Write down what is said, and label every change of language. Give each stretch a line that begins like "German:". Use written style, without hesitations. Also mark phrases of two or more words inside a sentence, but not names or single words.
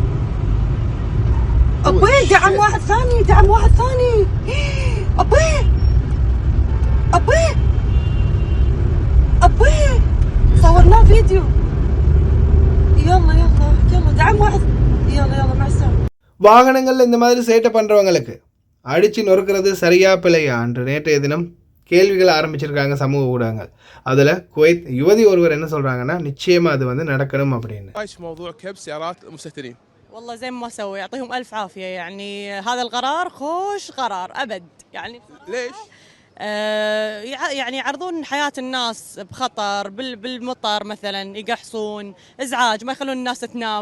Arabic: ابوي دعم واحد ثاني، دعم واحد ثاني. ابوي ابوي ابوي صورناه فيديو. يلا يلا يلا دعم واحد. يلا يلا مع السلامة.
Tamil: வாகனங்கள்ல இந்த மாதிரி சேட்டை பண்றவங்களுக்கு அடிச்சு நொறுக்கிறது சரியா பிழையா என்று நேற்றைய தினம் கேள்விகள் ஆரம்பிச்சிருக்காங்க சமூக ஊடகங்கள். அதில் குவைத் யுவதி ஒருவர் என்ன சொல்றாங்கன்னா நிச்சயமா அது வந்து நடக்கணும் அப்படின்னு.
Arabic: ايش موضوع كبس سيارات المستهترين؟ والله زي ما سووا يعطيهم الف عافيه، يعني هذا القرار خوش قرار ابد يعني. ليش؟ يعني يعرضون حياه الناس بخطر بالمطر مثلا، يقحصون ازعاج، ما يخلون الناس تنام.